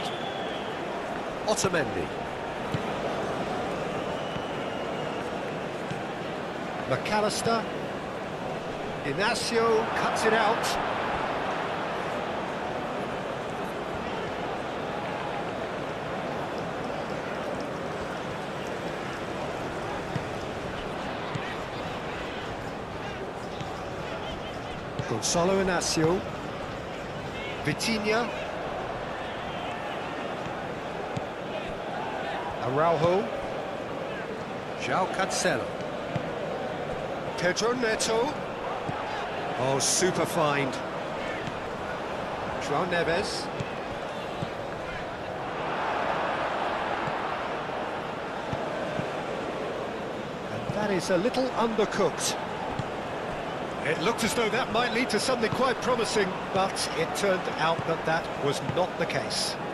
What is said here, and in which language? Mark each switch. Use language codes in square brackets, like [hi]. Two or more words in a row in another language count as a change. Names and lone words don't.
[en] Otamendi. McAllister. Inacio cuts it out. Gonzalo Inacio. Vitinha. Araujo. João Cancelo. Pedro Neto. Oh, super find. João Neves. And that is a little undercooked. It looked as though that might lead to something quite promising, but it turned out that that was not the case.